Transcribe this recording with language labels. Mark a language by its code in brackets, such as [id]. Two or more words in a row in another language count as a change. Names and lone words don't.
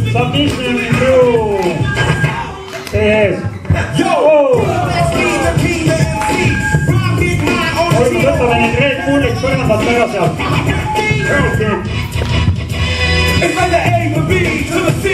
[en] conditioning crew. Yes. [et] Võtame need Red Bullit põrandalt ära sealt. [en] It's like the A to B to the C.